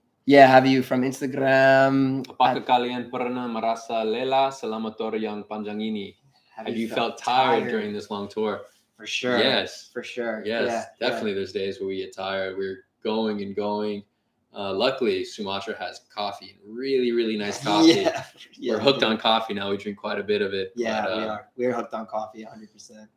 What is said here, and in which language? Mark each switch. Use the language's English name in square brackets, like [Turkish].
[English] Have you from Instagram? [Indonesian] Apakah kalian pernah merasa lelah selama tour yang panjang ini? [English] Have you felt tired during this long tour? For sure. Yes. For sure. Yes, definitely. There's days where we get tired. We're going and going. Luckily, Sumatra has coffee, really, really nice coffee. We're hooked on coffee now. We drink quite a bit of it. Yeah, we are. We're hooked on coffee, 100%.